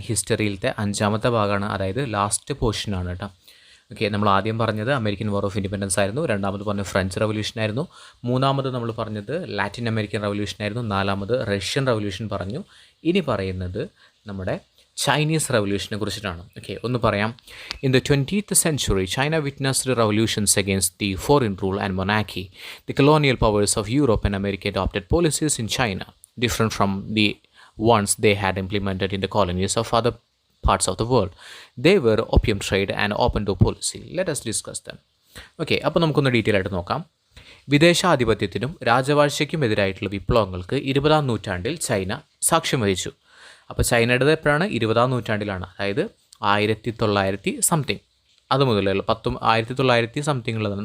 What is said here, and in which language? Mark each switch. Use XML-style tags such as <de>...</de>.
<ml>ഹിസ്റ്ററിയിലത്തെ 5ാമത്തെ ഭാഗമാണ്, അതായത് ലാസ്റ്റ് പോർഷനാണ് കേട്ടോ. ഓക്കെ, നമ്മൾ ആദ്യം പറഞ്ഞത് അമേരിക്കൻ വാർ ഓഫ് ഇൻഡിപെൻഡൻസ് ആയിരുന്നു, രണ്ടാമത് പറഞ്ഞത് ഫ്രഞ്ച് റവല്യൂഷൻ ആയിരുന്നു, മൂന്നാമത് നമ്മൾ പറഞ്ഞത് ലാറ്റിൻ അമേരിക്കൻ റവല്യൂഷൻ ആയിരുന്നു, നാലാമത് റഷ്യൻ റവല്യൂഷൻ പറഞ്ഞു. ഇനി പറയുന്നത് നമ്മുടെ ചൈനീസ് റവല്യൂഷനെ കുറിച്ചിട്ടാണ്. ഓക്കെ, ഒന്ന് പറയാം.</ml> <en>In the 20th century, China witnessed revolutions against the foreign rule and monarchy. The colonial powers of Europe and America adopted policies in China different from the ones they had implemented in the colonies of other parts of the world. They were opium trade and open door policy. Let us discuss them.</en> <ml>Okay, അപ്പോൾ നമുക്കൊന്ന് detail ആയിട്ട് നോക്കാം. വിദേശാധിപത്യത്തിനും രാജവാഴ്ചയ്ക്കും എതിരായിട്ടുള്ള വിപ്ലവങ്ങൾക്ക് 20ാം നൂറ്റാണ്ടിൽ China സാക്ഷ്യം വഹിച്ചു. അപ്പോൾ ചൈനയുടേത് എപ്പോഴാണ്? 20ാം നൂറ്റാണ്ടിലാണ്, അതായത് 1900 സംതിങ്, അത് മുതലുള്ള 1900 സംതിങ്ങുള്ളതാണ്.</ml>